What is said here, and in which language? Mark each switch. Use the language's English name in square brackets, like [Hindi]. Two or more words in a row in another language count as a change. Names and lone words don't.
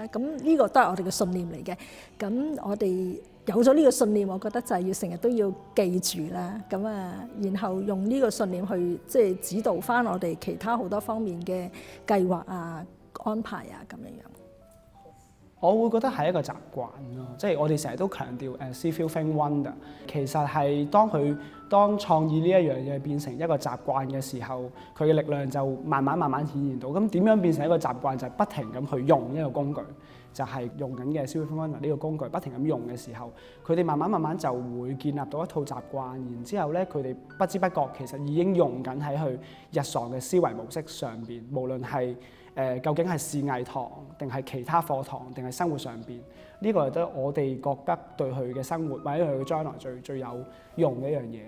[Cantonese] 咁呢個都係我哋嘅信念嚟嘅。咁我哋有咗呢個信念，我覺得就係要成日都要記住啦。咁然後用呢個信念去即係指導翻我哋其他好多方面嘅計劃啊、安排啊咁樣。我會覺得係一個習慣咯，即係我哋成日都強調 [English] see feel think wonder。 [Cantonese] 其實係當創意呢一樣嘢變成一個習慣嘅時候，佢嘅力量就慢慢顯現到。咁點樣變成一個習慣？就係不停咁去用一個工具。就係用緊嘅 [English] see feel think wonder [Cantonese] 呢個工具，不停咁用嘅時候，佢哋慢慢就會建立到一套習慣，然之後咧，佢哋不知不覺其實已經用緊喺佢日常嘅思維模式上邊，無論係究竟係視藝堂定係其他課堂定係生活上邊，呢個係都我哋覺得對佢嘅生活或者佢嘅將來最有用嘅一樣嘢咯。